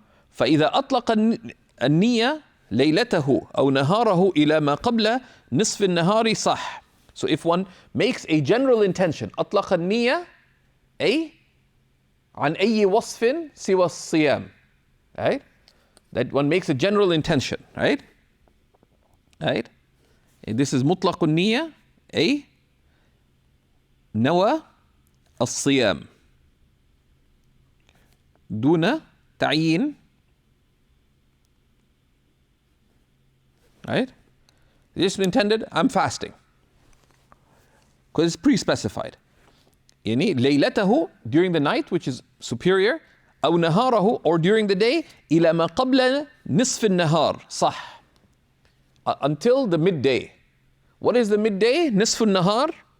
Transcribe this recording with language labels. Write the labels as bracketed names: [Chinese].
[Arabic] فإذا أطلق النية ليلته أو نهاره إلى ما قبل نصف النهار صح. [English] So if one makes a general intention, [Arabic] أطلق النية أي عن أي وصف سوى الصيام, [English] right? That one makes a general intention, right? Right? And this is [Arabic] مطلق النية أي نوى الصيام دون تعيين, [English] right? Just intended, I'm fasting. Because it's pre-specified. [Arabic] يعني ليلته, [English] during the night, which is superior, [Arabic] أو نهاره, [English] or during the day, [Arabic] إلى ما قبل نصف النهار صح. [English] Until the midday. What is the midday? [Arabic] نصف النهار?